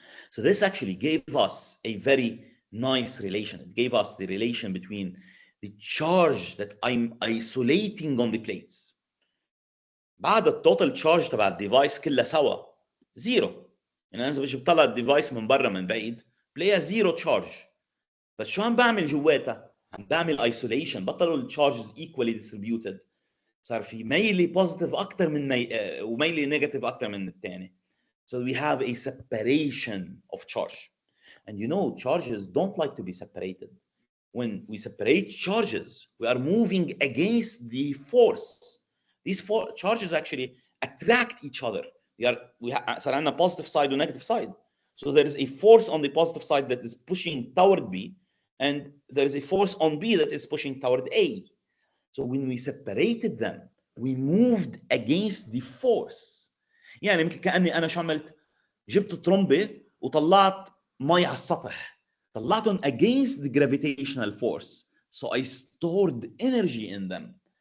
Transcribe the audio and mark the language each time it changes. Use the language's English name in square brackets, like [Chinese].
[English] So this actually gave us a very nice relation. It gave us the relation between the charge that I'm isolating on the plates. [Arabic] بعد التوتال تشارج تبع الديفايس كلها سوا زيرو. يعني انا اذا بطلع الديفايس من برا من بعيد بلاقيها زيرو تشارج. بس شو عم بعمل جواتها؟ عم بعمل ايسوليشن. بطلوا التشارجز [English] Equally distributed. [Arabic] صار في ميلي بوزيتيف اكثر من وميلي نيجاتيف اكثر من الثاني. [English] So we have a separation of charge. And you know, charges don't like to be separated. When we separate charges, we are moving against the force. These four charges actually attract each other. We have a positive side or negative side. So there is a force on the positive side that is pushing toward B, and there is a force on B that is pushing toward A. So when we separated them, we moved against the force. [Arabic] يعني يمكن كأني أنا شو عملت؟ جبت طرمبة وطلعت مي على السطح. طلعتهم [English] against the gravitational force. So I stored energy in them.